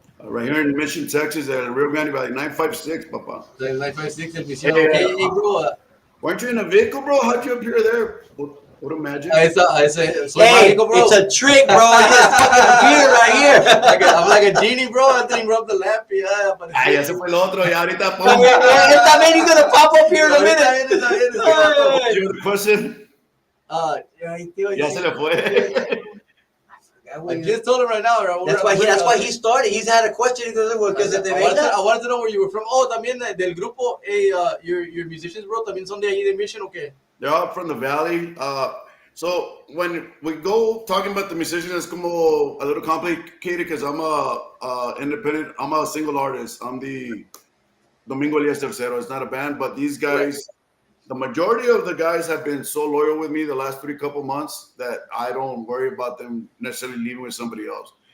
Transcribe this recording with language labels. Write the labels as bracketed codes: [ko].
[en] Right here in Mission, Texas, at Rio Grande Valley, 956, Papa. The 956 el Mission. Hey, Okay, hey, bro. Weren't you in a vehicle, bro? How'd you appear there? What a magic. [es] Soy [en] Hey, [es] mágico, bro. [en] it's a trick, bro. I just fucking appeared right here. I'm like a genie, bro. Anthony rubbed the lamp. [es] Ah, ya se fue el otro, ya ahorita Él también [en] he's gonna pop up here in a minute. You the question? [es] Ya se le fue. [en] I just told him right now. That's why he started. He's had a question because if I wanted to know where you were from. [es] Oh, también del grupo. [en] Hey, your musicians, bro, [es] también son de ahí de [en] Mission, okay? They're all from the valley. So when we go talking about the musicians, it's como a little complicated because I'm a independent. I'm a single artist. I'm the Domingo Elias Tercero. It's not a band, but these guys, the majority of the guys have been so loyal with me the last couple months that I don't worry about them necessarily leaving with somebody else.